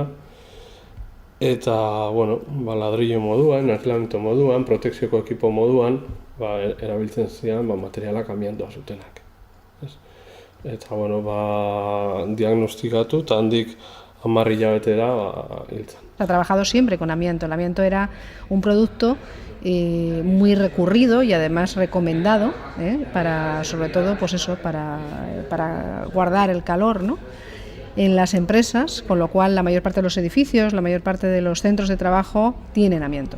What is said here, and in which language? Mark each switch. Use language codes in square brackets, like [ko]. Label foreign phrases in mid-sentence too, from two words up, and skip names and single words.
[eu] Eta, bueno, ladrillo moduan, aislamiento moduan, protekzioko ekipo moduan, erabiltzen zian materialak amiantoa zutenak. Eta, bueno, diagnostikatu eta handik 10 hilabetera hiltzen. [es] Ha trabajado siempre con amianto. El amianto era un producto muy recurrido y además recomendado para, sobre todo, pues eso, para guardar el calor, ¿no?, en las empresas, con lo cual la mayor parte de los edificios, la mayor parte de los centros de trabajo tienen amianto.